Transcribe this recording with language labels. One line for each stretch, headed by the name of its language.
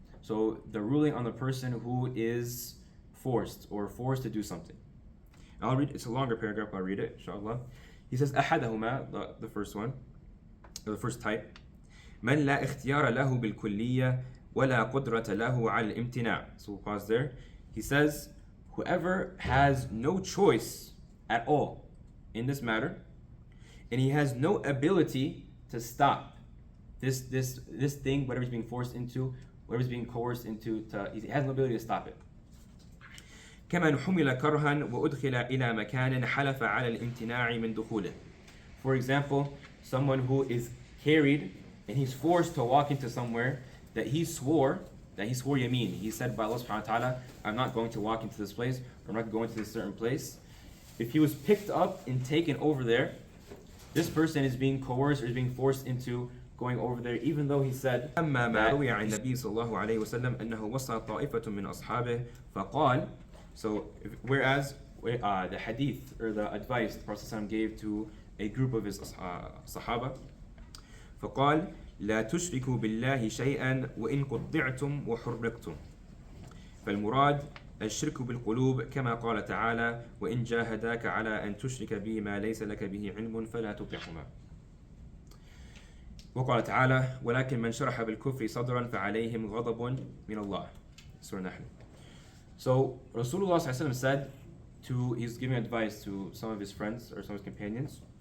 English: So the ruling on the person who is forced to do something. I'll read, it's a longer paragraph, I'll read it, inshallah. He says,
Arabic: أحدهما,
English: the first one, or the first type,
Arabic: من لا اختيار له بالكلية ولا قدرة له على الامتناع.
English: So we'll pause there. He says, whoever has no choice at all in this matter, and he has no ability to stop this thing, whatever he's being forced into, whatever he's being coerced into, he has no ability to stop it.
Arabic: كمن حمل كرها وأدخل إلى مكان حلف على الامتناع من دخوله.
English: For example, someone who is carried and he's forced to walk into somewhere that he swore yameen. He said by Allah subhanahu wa ta'ala, I'm not going to walk into this place, or I'm not going to this certain place. If he was picked up and taken over there, this person is being coerced or is being forced into going over there, even though he said
Arabic: أما ما روي عن النبي صلى الله عليه وسلم أنه وصى طائفة من أصحابه فقال.
English: So, whereas the hadith or the advice the Prophet ﷺ gave to a group of his sahaba,
Arabic: فقال لا تشركوا بالله شيئا وإن قطعتم وحرقتم. فالمراد الشرك بالقلوب كما قال تعالى وإن جاهداك على أن تشرك بي ما ليس لك به علم فلا تطعهما. وقال تعالى ولكن من شرح بالكفر صدرا فعليهم غضب من الله.
English: Surah Nahl. So Rasulullah ﷺ said he's giving advice to some of his friends or some of his companions.